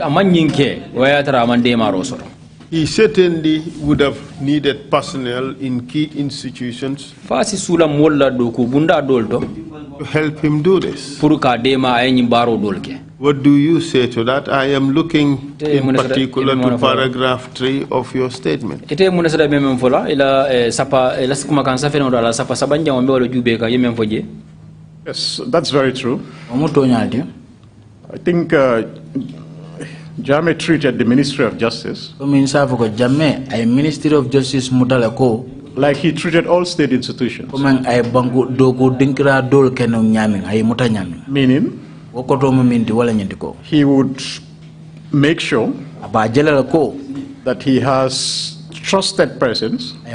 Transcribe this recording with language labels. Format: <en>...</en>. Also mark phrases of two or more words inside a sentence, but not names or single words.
<en>He certainly would have needed personnel in key institutions to help him do this. What do you say to that? I am looking in particular to paragraph 3 of your statement.</en> <man>Ite munesada memem fola ila sapa ila kuma kan safe no dala sapa sabanja mo wala jube ka yemem foje.</man> <en>Yes, that's very true. I think Jammeh treated the Ministry of Justice Ministry of Justice like he treated all state institutions. Meaning, he would make sure that he has trusted persons.</en>